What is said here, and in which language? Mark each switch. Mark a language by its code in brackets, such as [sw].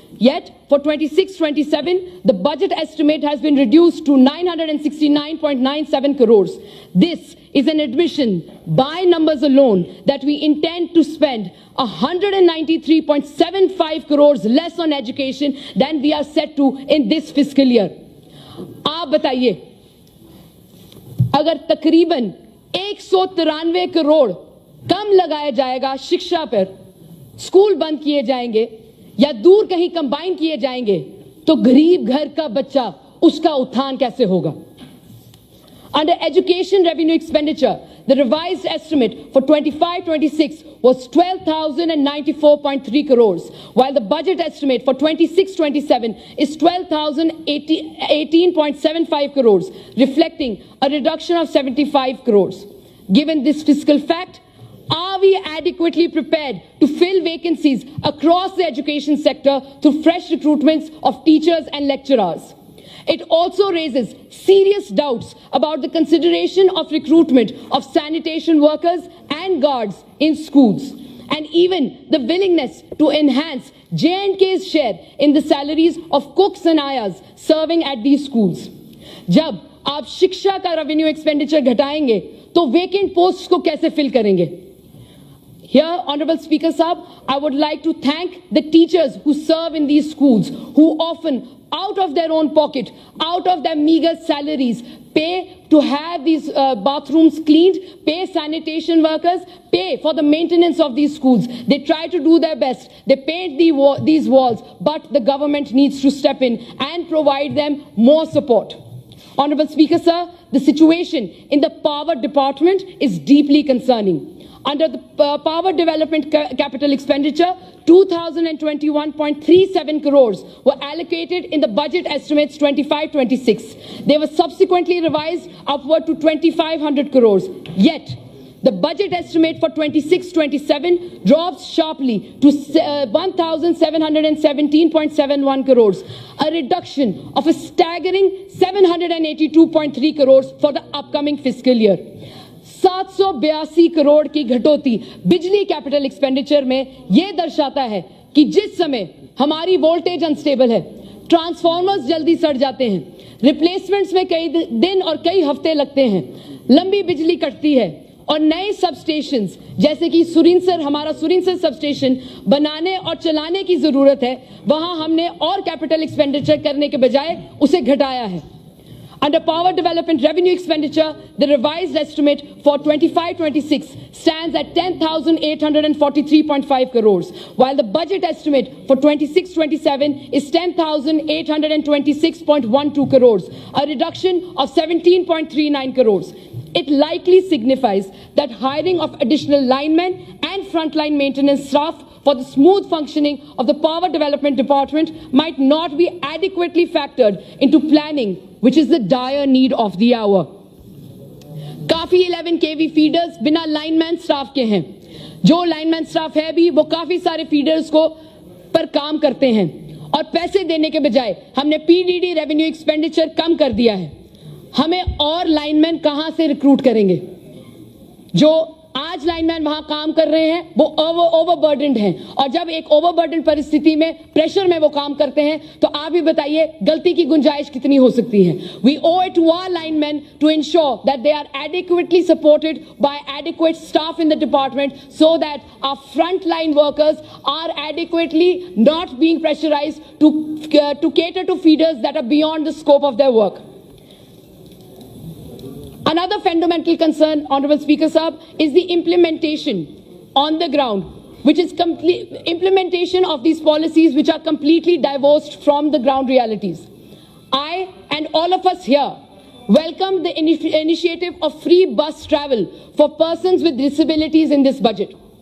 [en] Yet, for 26-27, the budget estimate has been reduced to 969.97 crores. This is an admission by numbers alone that we intend to spend 193.75 crores less on education than we are set to in this fiscal year. [hi] आप बताइए, अगर तकरीबन 193 करोड़ कम लगाया जाएगा शिक्षा पर, school बंद किए जाएंगे या दूर कहीं कंबाइन किए जाएंगे, तो गरीब घर का बच्चा उसका उत्थान कैसे होगा? [en] Under education revenue expenditure, the revised estimate for 25-26 was 12,094.3 crores, while the budget estimate for 26-27 is 12,018.75 crores, reflecting a reduction of 75 crores. Given this fiscal fact, are we adequately prepared to fill vacancies across the education sector through fresh recruitments of teachers and lecturers? It also raises serious doubts about the consideration of recruitment of sanitation workers and guards in schools, and even the willingness to enhance J&K's share in the salaries of cooks and ayahs serving at these schools. [hi] जब आप शिक्षा का revenue expenditure घटाएंगे, तो vacant post को कैसे fill करेंगे? [en] Here, Honorable Speaker Sahab, I would like to thank the teachers who serve in these schools, who often, out of their own pocket, out of their meager salaries, pay to have these bathrooms cleaned, pay sanitation workers, pay for the maintenance of these schools. They try to do their best. They paint these walls, but the government needs to step in and provide them more support. Honorable Speaker, sir, the situation in the power department is deeply concerning. Under the power development capital expenditure, 2,021.37 crores were allocated in the budget estimates 25-26. They were subsequently revised upward to 2,500 crores. Yet, the budget estimate for 26-27 drops sharply to 1,717.71 crores, a reduction of a staggering 782.3 crores for the upcoming fiscal year. [hi] 782 crore की घटौती बिजली capital expenditure में यह दर्शाता है कि जिस समय हमारी वोल्टेज अनस्टेबल है, ट्रांसफार्मर्स जल्दी सड़ जाते हैं, रिप्लेसमेंट्स में कई दिन और कई हफ्ते लगते हैं, लंबी बिजली कटती है और नए सब स्टेशंस जैसे कि हमारा सुरिनसर सब स्टेशन बनाने और चलाने की जरूरत है, वहां हमने और कैपिटल एक्सपेंडिचर करने के बजाय उसे घटाया है. [en] Under power development revenue expenditure, the revised estimate for 25-26 stands at 10,843.5 crores, while the budget estimate for 26-27 is 10,826.12 crores, a reduction of 17.39 crores. It likely signifies that hiring of additional linemen and frontline maintenance staff for the smooth functioning of the Power Development Department might not be adequately factored into planning, which is the dire need of the hour. [hi] काफी 11 kV feeders बिना lineman staff के हैं. जो lineman staff है भी वो काफी सारे फीडर्स को पर काम करते हैं और पैसे देने के बजाय हमने पीडीडी रेवेन्यू एक्सपेंडिचर कम कर दिया है. हमें और लाइनमैन कहां से रिक्रूट करेंगे? जो आज लाइनमैन वहां काम कर रहे हैं वो ओवरबर्डन्ड हैं, और जब एक ओवरबर्डन परिस्थिति में प्रेशर में वो काम करते हैं तो आप ही बताइए गलती की गुंजाइश कितनी हो सकती है. [en] We owe it to our lineman to ensure that they are adequately supported by adequate staff in the department so that our front line workers are adequately not being pressurised to cater to feeders that are beyond the scope of their work. Another fundamental concern, Honorable Speaker Sahab, is the implementation on the ground, which is implementation of these policies which are completely divorced from the ground realities. I and all of us here welcome the initiative of free bus travel for persons with disabilities in this budget.